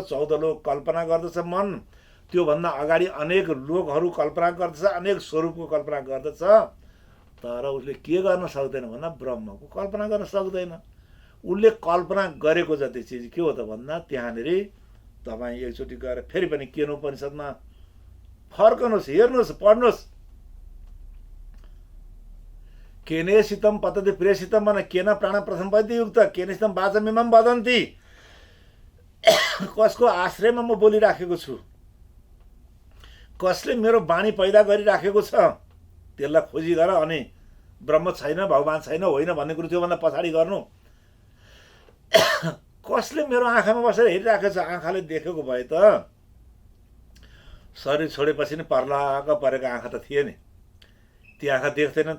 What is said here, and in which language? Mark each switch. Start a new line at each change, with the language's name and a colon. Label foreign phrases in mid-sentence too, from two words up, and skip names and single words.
Nepali: 14 लोक कल्पना गर्दछ मन, त्योभन्दा अगाडि अनेक लोकहरू कल्पना गर्दछ, अनेक स्वरूपको कल्पना गर्दछ। तर उसले के गर्न सक्दैन भन्दा ब्रह्मको कल्पना गर्न सक्दैन। उसले कल्पना गरेको जति चिज के हो त भन्दा त्यहाँनिर तपाईँ एकचोटि गएर फेरि पनि केन उपनिषदमा फर्कनुहोस्, हेर्नुहोस्, पढ्नुहोस्।
Sanskrit: केनेसितम पतति प्रेसितम भने केन प्राण प्रथम वैद्ययुक्त केनेसितम वाचमिमम वदन्ति।
Nepali: कसको आश्रयमा म बोलिराखेको छु, कसले मेरो वाणी पैदा गरिराखेको छ, त्यसलाई खोजी गर अनि ब्रह्म छैन, भगवान छैन, होइन भन्ने कुरो त्योभन्दा पछाडि गर्नु। कसले मेरो आँखामा बसेर हेरिराखेको छ, आँखाले देखेको भए त शरीर छोडेपछि नि पर्लाक परेको आँखा त थिए नि, ती आँखा देख्दैनन्।